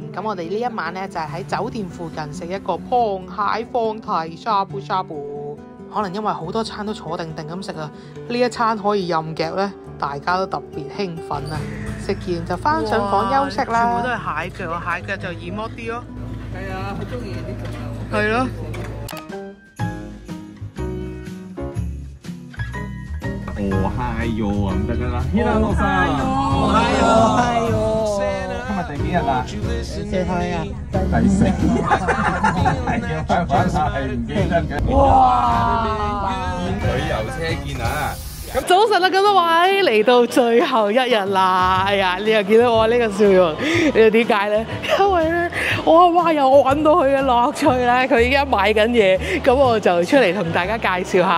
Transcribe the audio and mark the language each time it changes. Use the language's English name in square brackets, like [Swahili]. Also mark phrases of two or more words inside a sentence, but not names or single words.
[Cantonese] 咁我哋呢一晚咧就係喺酒店附近食一個螃蟹放題shabu shabu。可能因為好多餐都坐定定咁食啊，呢一餐可以任夾咧，大家都特別興奮啊！食完就翻上房休息啦。全部都係蟹腳，蟹腳就易剝啲咯。係啊，好中意呢個。係咯。おはよう咁得㗎啦。ひらのさん。 [Japanese] おはよう。おはよう。 [Cantonese] 今日第幾日啊？第4日啊。第4。係要翻返下係唔記得嘅。哇！旅遊車見啊！早晨啦，咁多位嚟到最後一日啦。哎呀，你又見到我呢個笑容，你又點解咧？因為咧，我阿媽又揾到佢嘅樂趣咧，佢而家買緊嘢，咁我就出嚟同大家介紹下。